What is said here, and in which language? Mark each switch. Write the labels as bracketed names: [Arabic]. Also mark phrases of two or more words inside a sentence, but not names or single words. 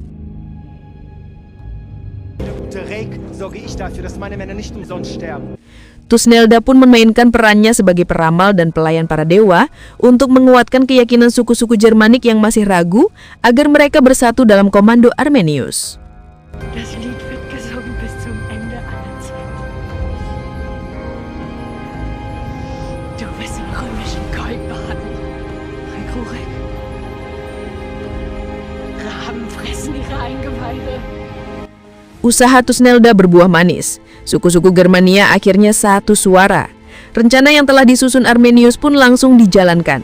[Indonesian] Thusnelda pun memainkan perannya sebagai peramal dan pelayan para dewa untuk menguatkan keyakinan suku-suku Germanik yang masih ragu agar mereka bersatu dalam komando Armenius. [German] Das Lied wird gesungen bis zum Ende aller Zeiten. Du bist im römischen Goldbaden. Rek. Raben fressen ihre Eingeweide. [Indonesian] Usaha Thusnelda berbuah manis. Suku-suku Germania akhirnya satu suara. Rencana yang telah disusun Armenius pun langsung dijalankan.